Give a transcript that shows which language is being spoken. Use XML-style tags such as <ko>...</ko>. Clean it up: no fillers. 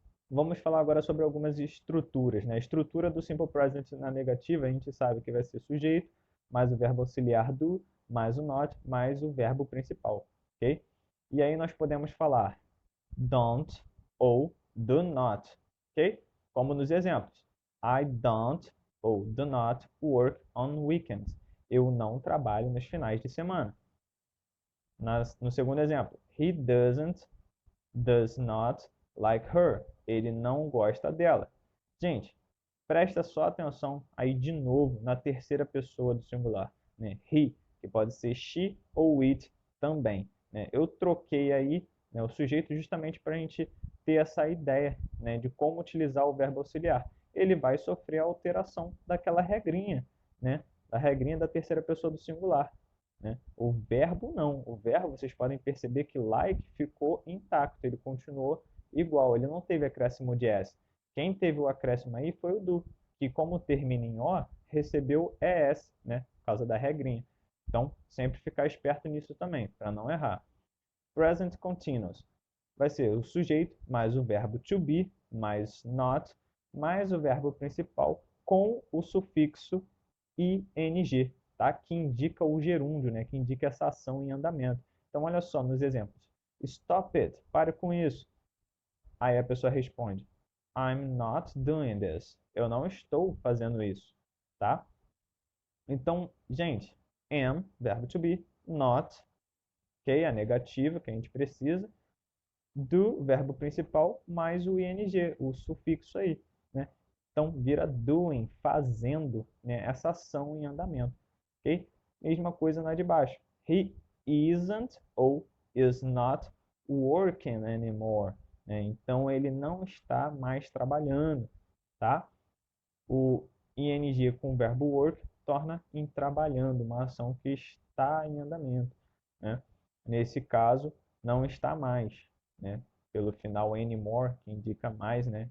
<pt>Vamos falar agora sobre algumas estruturas. Né? A estrutura do Simple Present na negativa, a gente sabe que vai ser sujeito, mais o verbo auxiliar do, mais o not, mais o verbo principal. Ok? E aí nós podemos falar don't ou do not. Ok? Como nos exemplos.</pt> <en>I don't ou do not work on weekends.</en> <pt>Eu não trabalho nos finais de semana. No segundo exemplo,</pt> <en>he does not like her.</en> <pt>Ele não gosta dela. Gente, presta só atenção aí de novo na terceira pessoa do singular, né? He, que pode ser she ou it também, né? Eu troquei aí, né, o sujeito justamente para a gente ter essa ideia, né, de como utilizar o verbo auxiliar. Ele vai sofrer a alteração daquela regrinha, né? Da regrinha da terceira pessoa do singular. Né? O verbo não. O verbo, vocês podem perceber que like ficou intacto, ele continuou igual, ele não teve acréscimo de S. Quem teve o acréscimo aí foi o do, que como termina em O, recebeu ES, né? Por causa da regrinha. Então, sempre ficar esperto nisso também, para não errar. Present Continuous vai ser o sujeito mais o verbo to be, mais not, mais o verbo principal com o sufixo ing, tá? Que indica o gerúndio, né? Que indica essa ação em andamento. Então, olha só nos exemplos.</pt> <en>Stop it,</en> <pt>pare com isso. Aí a pessoa responde,</pt> <en>I'm not doing this.</en> <pt>Eu não estou fazendo isso, tá? Então, gente, am, verbo to be, not, ok? A negativa que a gente precisa, do verbo principal mais o ing, o sufixo aí, né? Então, vira doing, fazendo, né, essa ação em andamento, ok? Mesma coisa na de baixo.</pt> <en>He isn't ou is not working anymore, né?</en> <pt>Então, ele não está mais trabalhando, tá? O ing com o verbo work torna em trabalhando, uma ação que está em andamento, né? Nesse caso, não está mais, né? Pelo final anymore, que indica mais, né?</pt>